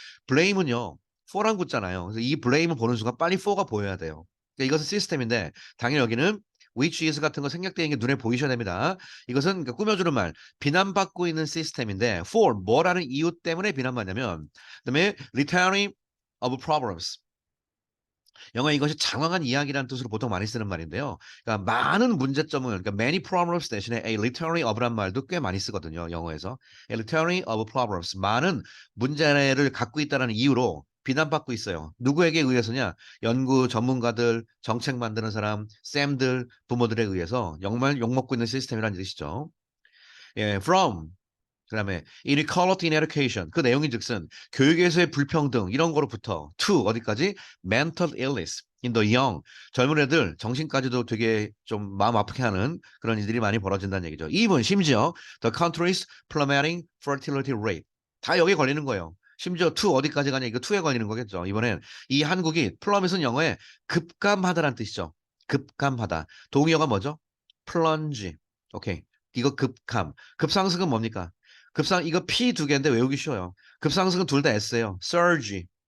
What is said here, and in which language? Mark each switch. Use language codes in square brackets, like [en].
[ko] blame은요. for란 붙잖아요. 그래서 이 blame을 보는 순간 빨리 for가 보여야 돼요. 그러니까 이것은 시스템인데 당연히 여기는 which is 같은 거 생략되는 게 눈에 보이셔야 됩니다. 이것은 그러니까 꾸며주는 말, 비난받고 있는 시스템인데 for 뭐라는 이유 때문에 비난받냐면 그다음에 [en] returning of problems. [ko] 영어에 이것이 장황한 이야기라는 뜻으로 보통 많이 쓰는 말인데요. 그러니까 많은 문제점을 그러니까 many problems 대신에 a literary of란 말도 꽤 많이 쓰거든요. [en] 영어에서. a literary of problems. [ko] 많은 문제를 갖고 있다는 이유로 비난받고 있어요. 누구에게 의해서냐? 연구 전문가들, 정책 만드는 사람, 쌤들, 부모들에 의해서 정말 욕먹고 있는 시스템이라는 뜻이죠. 예, from 그다음에 [en] inequality in education [ko] 그 내용인즉슨 교육에서의 불평등 이런 거로부터 to 어디까지 [en] mental illness in the young [ko] 젊은 애들 정신까지도 되게 좀 마음 아프게 하는 그런 일들이 많이 벌어진다는 얘기죠. [en] even 심지어 the country's plummeting fertility rate [ko] 다 여기에 걸리는 거예요. 심지어 to 어디까지 가냐 이거 to에 걸리는 거겠죠. 이번엔 이 한국이 플러밋은 영어에 급감하다라는 뜻이죠. 급감하다. 동의어가 뭐죠? plunge. 오케이. 이거 급감. 급상승은 뭡니까? 이거 P 두 개인데 외우기 쉬워요. 급상승은 둘 다 S예요. surge.